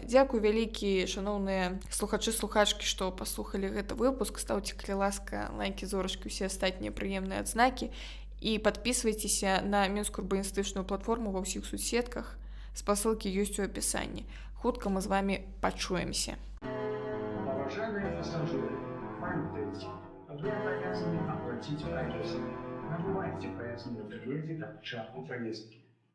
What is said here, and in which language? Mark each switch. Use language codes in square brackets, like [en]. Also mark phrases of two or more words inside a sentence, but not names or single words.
[be] Дзякуй вялікі, шаноўныя слухачы-слухачкі, што паслухалі гэты выпуск. Стаўце, калі ласка, лайкі, зорачкі, усе астатнія прыемныя адзнакі. І падпісвайцеся на Мінскую урбаністычную платформу ва ўсіх соцсетках. Спасылкі ёсць у апісанні. Хутка мы з вамі пачуемся. [ru] Уважаемые пассажиры, памятайте, вы обязаны оплатить проезд. Набывайте проездные билеты до початку поездки.